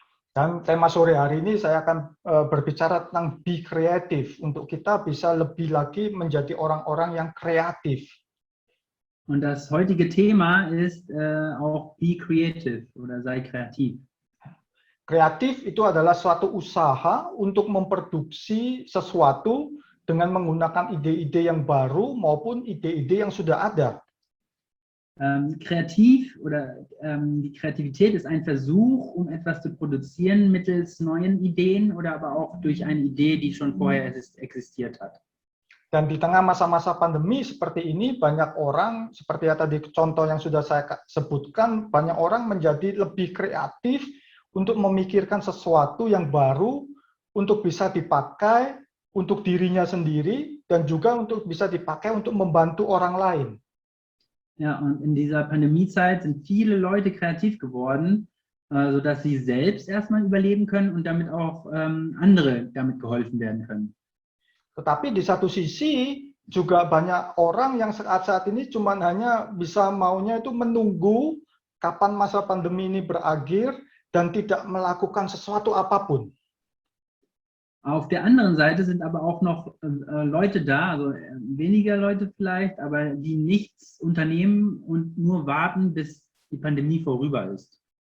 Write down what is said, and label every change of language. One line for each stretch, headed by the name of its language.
Indonesian: Dan tema sore hari ini saya akan berbicara tentang
English: be creative,
Indonesian: untuk kita bisa lebih lagi menjadi orang-orang yang kreatif.
German: Und das heutige Thema ist auch
English: be creative
German: oder sei kreativ.
Indonesian: Kreatif itu adalah suatu usaha untuk memproduksi sesuatu dengan menggunakan ide-ide yang baru maupun ide-ide yang sudah ada.
German: Kreativ oder die Kreativität ist ein Versuch, um etwas zu produzieren mittels neuen Ideen oder aber auch durch eine Idee, die schon vorher existiert hat.
Indonesian: Dan di tengah masa-masa pandemi seperti ini, banyak orang, seperti yang tadi contoh yang sudah saya sebutkan, banyak orang menjadi lebih kreatif untuk memikirkan sesuatu yang baru, untuk bisa dipakai untuk dirinya sendiri, dan juga untuk bisa dipakai untuk membantu orang lain.
German: Ja, und in dieser Pandemiezeit sind viele Leute kreativ geworden, sodass sie selbst erstmal überleben können und damit auch andere damit geholfen werden können.
Indonesian: Tetapi di satu sisi juga banyak orang yang saat ini cuma hanya bisa maunya itu menunggu kapan masa pandemi ini berakhir dan tidak melakukan sesuatu apapun.
German: Auf der anderen Seite sind aber auch noch Leute da, also weniger Leute vielleicht, aber die nichts unternehmen und nur warten, bis die Pandemie vorüber ist.